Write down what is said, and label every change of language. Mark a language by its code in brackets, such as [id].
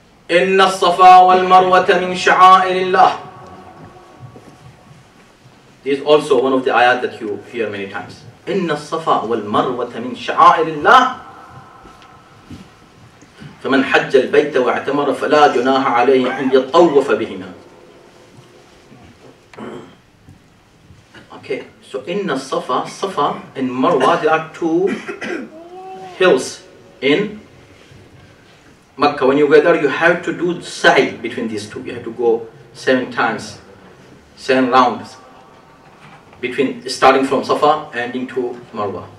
[ar] إن الصفا والمروة من شعائر الله. [en] This is also one of the ayat that you hear many times. [ar] إن الصفا والمروة من شعائر الله فمن حج البيت واعتمر فلا جناح عليه أن يطوف بهما. [en] Okay, so in Safa and Marwa, there are two hills in Makkah. When you go there, you have to do sa'i between these two. You have to go 7 times, 7 rounds between, starting from Safa ending to Marwa.